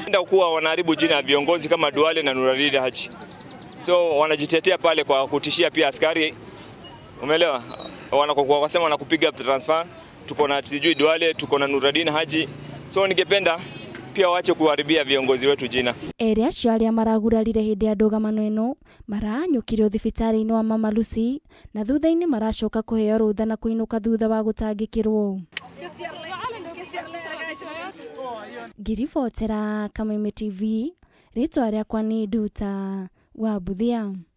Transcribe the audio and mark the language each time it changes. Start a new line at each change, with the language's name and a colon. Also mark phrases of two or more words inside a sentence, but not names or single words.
Swahili: Ndio kuwa wanaharibu jina ya viongozi kama Duale na Nuruddin Haji. So wanajitetea pale kwa kutishia pia askari. Umeelewa? Wanakokuwa wasema wanakupiga transfer. Tuko na sijui Duale, tuko na Nuruddin Haji. So ningependa pia waache kuharibia viongozi wetu jina.
Kikuyu: Erĩ acio arĩa maragurarire hĩndĩ ya ndũgamano ĩno maranyũkirio thibitarĩ-inĩ wa Mama Lucy na thutha-inĩ maracoka kũheo rũtha na kũinũka thutha wa gũtangĩkĩrwo. Ngiribotera Kameme TV, rĩtwa rĩakwa nĩ Nduta Wambithia.